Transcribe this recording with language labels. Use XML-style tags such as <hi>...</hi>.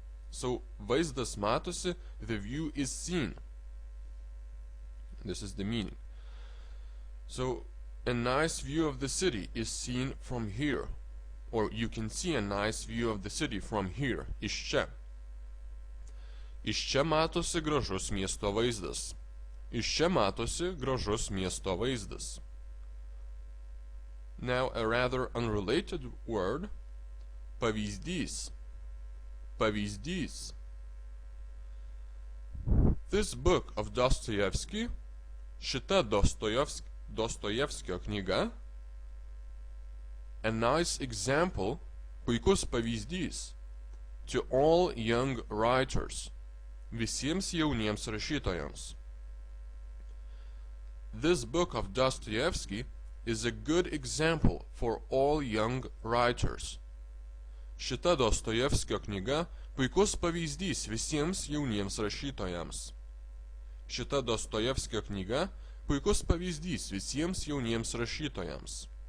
<en>So</en> <lt>vaizdas matosi,</lt> <en>the view is seen. This is the meaning. So a nice view of the city is seen from here, or you can see a nice view of the city from here,</en> <lt>iš čia. Iš čia matosi gražus miesto vaizdas. Iš čia matosi gražus miesto vaizdas.</lt> <en>Now a rather unrelated word, pavyzdys. Pavyzdys. This book of Dostoevsky,</en> <lt>šita Dostojevskio knyga,</lt> <en>a nice example,</en> <lt>puikus pavyzdys,</lt> <en>to all young writers,</en> <lt>visiems jauniems rašytojams.</lt> <en>This book of Dostoevsky is a good example for all young writers.</en> <lt>Šita Dostojevskio knyga puikus pavyzdys visiems jauniems rašytojams. Šita Dostojevskio knyga puikus pavyzdys visiems jauniems rašytojams.</lt>